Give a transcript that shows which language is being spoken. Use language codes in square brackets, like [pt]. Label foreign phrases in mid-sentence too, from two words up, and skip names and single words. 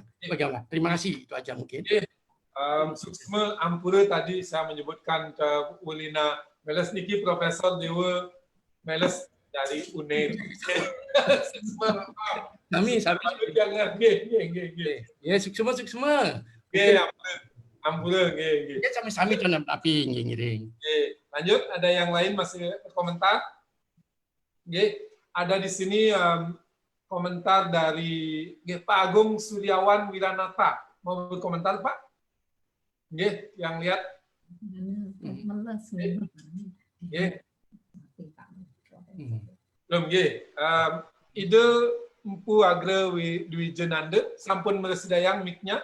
[id] Bagaimana? Terima kasih, itu aja mungkin. Suksma Ampura tadi saya menyebutkan ke Ulina Meles niki Profesor Dewa Meles dari UNED. Kami jangan ya suksma. Ampura [ban] ya sami-sami tuan tapi ngiring. [id] Lanjut, ada yang lain masih komentar? Ada di sini komentar dari Pak Agung Suryawan Wiranata. Mau berkomentar, Pak? Yang lihat? Belum, ide Empu Agra Dwijenanda [ban] sampun meresedayang [id] mic-nya.